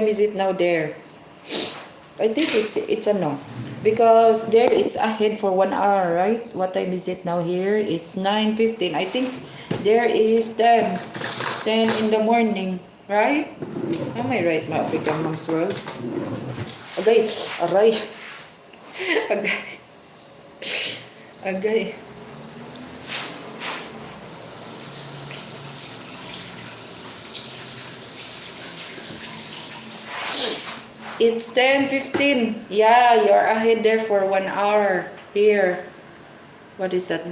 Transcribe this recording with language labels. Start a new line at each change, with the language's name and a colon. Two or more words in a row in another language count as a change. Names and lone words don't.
English: What time is it now there? I think it's Because there it's ahead for 1 hour, right? What time is it now here? It's 9:15. I think there is 10 in the morning, right? Am I right, my African Mom's World? Agay, aray. Agay. Agay. It's 10:15. Yeah, you're ahead there for 1 hour here. What is that?